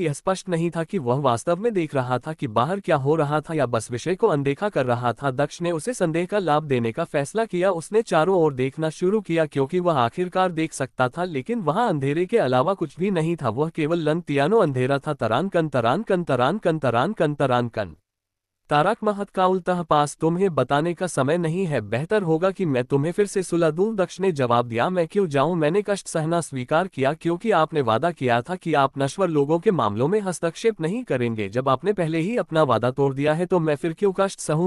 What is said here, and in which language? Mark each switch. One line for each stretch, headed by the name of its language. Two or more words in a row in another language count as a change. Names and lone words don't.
Hindi: यह स्पष्ट नहीं था कि वह वास्तव में देख रहा था कि बाहर क्या हो रहा था, या बस विषय को अनदेखा कर रहा था। दक्ष ने उसे संदेह का लाभ देने का फैसला किया। उसने चारों ओर देखना शुरू किया, क्योंकि वह आखिरकार देख सकता था, लेकिन वहां अंधेरे के अलावा कुछ भी नहीं था। वह केवल लंगतियानो अंधेरा था। तरान कन तरान कन तरान कन तरान कन तरान कन। तारक महत का उल्टा पास। तुम्हें बताने का समय नहीं है, बेहतर होगा कि मैं तुम्हें फिर से सुला दूं, दक्ष ने जवाब दिया। मैं क्यों जाऊं? मैंने कष्ट सहना स्वीकार किया, क्योंकि आपने वादा किया था कि आप नश्वर लोगों के मामलों में हस्तक्षेप नहीं करेंगे। जब आपने पहले ही अपना वादा तोड़ दिया है तो मैं फिर क्यों कष्ट सहूं?